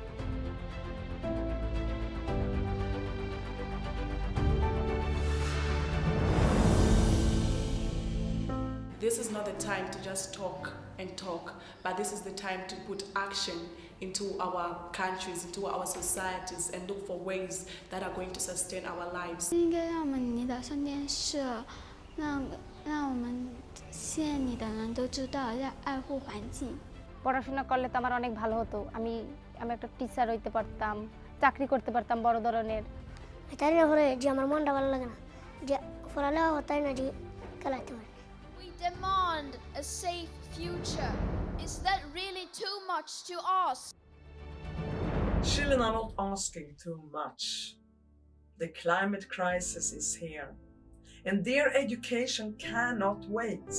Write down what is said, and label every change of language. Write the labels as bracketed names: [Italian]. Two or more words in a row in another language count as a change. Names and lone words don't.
[English] This is not the time to just talk and talk, but this is the time to put action into our countries, into our societies, and look for ways that are going to sustain our lives. [Chinese] 应该让我们你的上电视，让我们县里的人都知道要爱护环境。 [Bangla] পড়াশোনা করলে তো আমার অনেক ভালো হতো। আমি একটা টিচার হইতে পারতাম, চাকরি করতে পারতাম বড় ধরনের। এটার উপরে যে আমার মনটা ভালো লাগে না, যে পড়ালেখা হতাই না যে খেলাতে পারে। [English] We demand a safe future. Is that really too much to ask? Children are not asking too much. The climate crisis is here, and their education cannot wait.